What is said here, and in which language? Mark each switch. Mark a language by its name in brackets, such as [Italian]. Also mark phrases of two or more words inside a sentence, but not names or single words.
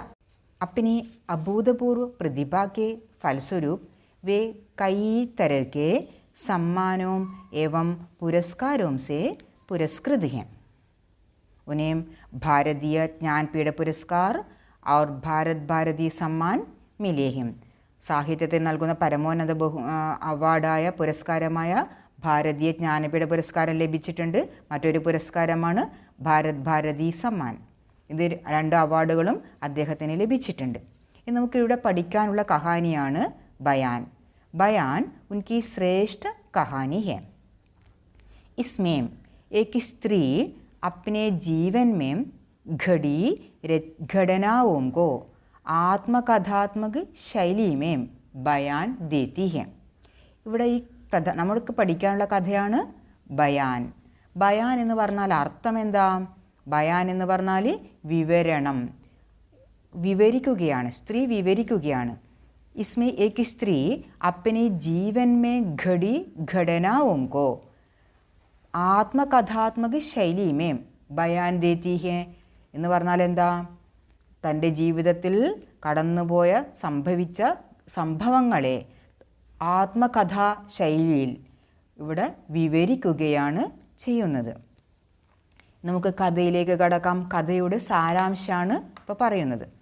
[Hindi] अपनी अभूतपूर्व प्रतिभा के फलस्वरूप वे कई तरह के सम्मानों एवं पुरस्कारों से पुरस्कृत हैं। उन्हें भारतीय ज्ञानपीठ पुरस्कार और भारत भारती सम्मान मिले हैं. [Malayalam] സാഹിത്യത്തിൽ നൽകുന്ന പരമോന്നത അവാർഡായ പുരസ്കാരമായ ഭാരതീയ ജ്ഞാനപീഠ പുരസ്കാരം ലഭിച്ചിട്ടുണ്ട്. മറ്റൊരു പുരസ്കാരമാണ് ഭാരത് ഭാരതി സമ്മാൻ. ഇത് 2 അവാർഡുകളും അദ്ദേഹത്തിന് ലഭിച്ചിട്ടുണ്ട്. ഇനി നമുക്കിവിടെ പഠിക്കാനുള്ള കഹാനിയാണ് ബയാൻ. [Hindi] बयान उनकी श्रेष्ठ कहानी है. इसमें एक स्त्री अपने जीवन में घड़ी घटनाओं को आत्मकथात्मक शैली में बयान देती है. [Malayalam] ഇവിടെ ഈ നമ്മൾക്ക് പഠിക്കാനുള്ള കഥയാണ് ബയാൻ. ബയാൻ എന്ന് പറഞ്ഞാൽ അർത്ഥം എന്താ? ബയാൻ എന്ന് പറഞ്ഞാൽ വിവരണം, വിവരിക്കുകയാണ്. സ്ത്രീ വിവരിക്കുകയാണ്. [Hindi] इसमें एक स्त्री अपने जीवन में घड़ी घटनाओं को आत्मकथात्मक शैली में बयान देती है [Malayalam] എന്ന് പറഞ്ഞാൽ എന്താ? തൻ്റെ ജീവിതത്തിൽ കടന്നുപോയ സംഭവിച്ച സംഭവങ്ങളെ ആത്മകഥാ ശൈലിയിൽ ഇവിടെ വിവരിക്കുകയാണ് ചെയ്യുന്നത്. നമുക്ക് കഥയിലേക്ക് കടക്കാം. കഥയുടെ സാരാംശമാണ് ഇപ്പോൾ പറയുന്നത്.